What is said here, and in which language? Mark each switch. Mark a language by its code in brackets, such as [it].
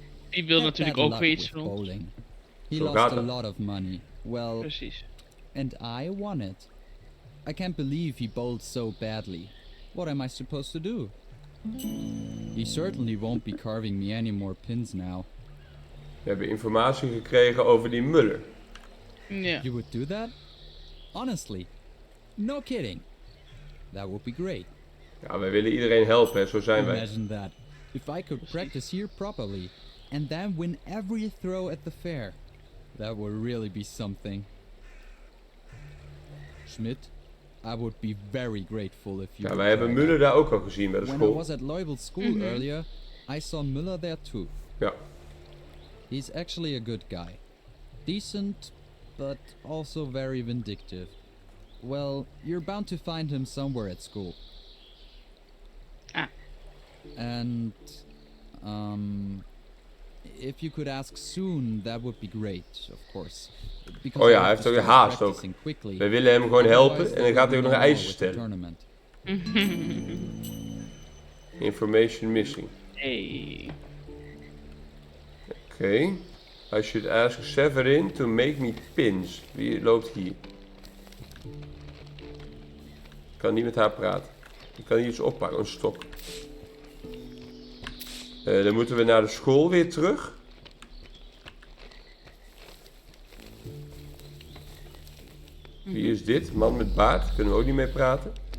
[nl] Die wil natuurlijk ook weer iets doen. [en] He lost a lot of money. Well, [nl] precies. [en] And I won it. I can't believe he bowled so badly. What am I supposed to do? He certainly won't be carving me any more pins now. [nl] We hebben informatie gekregen over die Müller. [en] Yeah. You would do that? Honestly? No kidding. That would be great. [nl] Ja, wij willen iedereen helpen, hè? Zo zijn wij. [en] Imagine that. If I could practice here properly, and then win every throw at the fair. That would really be something. Schmidt, I would be very grateful if you... [nl] Ja, wij hebben Müller daar ook al gezien bij de school. [en] When I was at Leubel School earlier, I saw Müller there too. [nl] Ja. [en] He's actually a good guy. Decent, but also very vindictive. Well, you're bound to find him somewhere at school. Ah. And, if you could ask soon, that would be great, of course. [nl] Oh ja, hij heeft ook weer haast ook. We willen hem gewoon helpen en dan gaat hij ook nog eisen stellen. [en] Information missing. Hey. [nl] Oké. [en] I should ask Severin to make me pins. [nl] Wie loopt hier? Ik kan niet met haar praten. Ik kan hier iets oppakken, een stok. Dan moeten we naar de school weer terug. Wie is dit? Man met baard. Kunnen we ook niet mee praten.